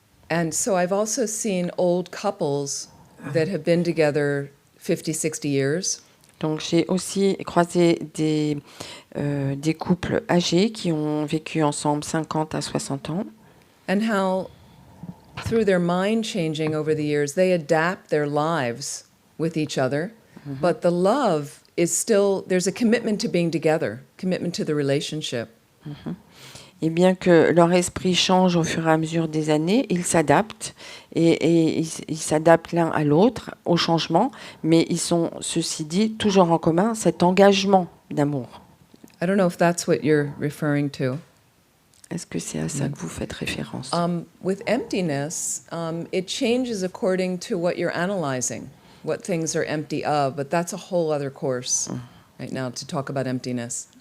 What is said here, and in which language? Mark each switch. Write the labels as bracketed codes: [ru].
[en] And so I've also seen old couples that have been together 50, 60 years. [fr] Donc j'ai aussi croisé des couples âgés qui ont vécu ensemble 50 à 60 ans. [en] And how, through their mind changing over the years, they adapt their lives with each other, but the love is still, there's a commitment to being together, commitment to the relationship. [fr] Et bien que leur esprit change au fur et à mesure des années, ils s'adaptent et ils s'adaptent l'un à l'autre au changement, mais ils sont, ceci dit, toujours en commun cet engagement d'amour. [en] I don't know if that's what you're referring to. [fr] Est-ce que c'est à ça que vous faites référence? [en] With emptiness, it changes according to what you're analyzing, what things are empty of, but that's a whole other course right now to talk about emptiness.